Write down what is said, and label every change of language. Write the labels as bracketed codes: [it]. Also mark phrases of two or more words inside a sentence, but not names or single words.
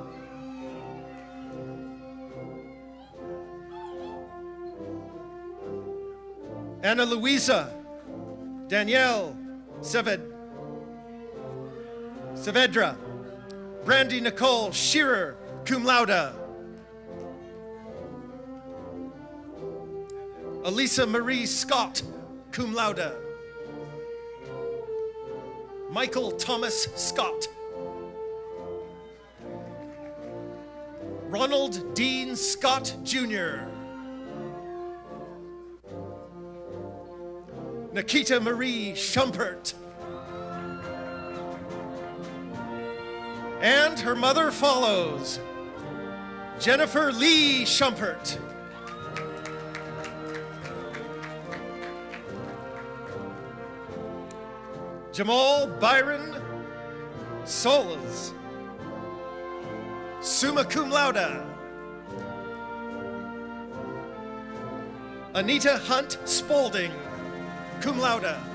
[en] Anna Luisa Danielle Saavedra. Brandy Nicole Shearer, [la] cum laude. [en] Elisa Marie Scott, [la] cum laude. [en] Michael Thomas Scott. Ronald Dean Scott, Jr. Nikita Marie Schumpert. And her mother follows, Jennifer Lee Schumpert. Jamal Byron Solas, [la] summa cum laude. [en] Anita Hunt Spaulding, [la] cum laude.